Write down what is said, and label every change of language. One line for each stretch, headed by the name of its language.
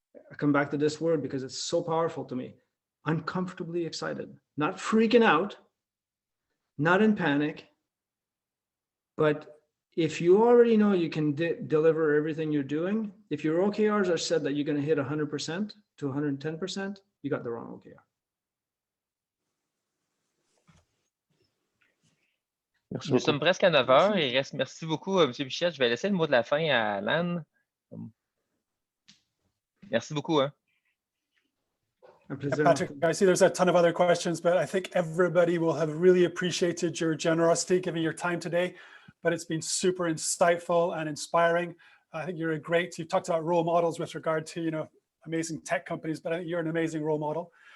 English: I come back to this word because it's so powerful to me. Uncomfortably excited, not freaking out, not in panic, but if you already know you can deliver everything you're doing, if your OKRs are said that you're going to hit 100% to 110%, you got the wrong OKR.
French: Nous sommes presque à 9 heures. Il reste, merci beaucoup, M. Pichette. Je vais laisser le mot de la fin à Alan. Merci beaucoup. Hein.
English: Patrick, I see there's a ton of other questions, but I think everybody will have really appreciated your generosity, giving your time today. But it's been super insightful and inspiring. I think you've talked about role models with regard to, amazing tech companies, but I think you're an amazing role model.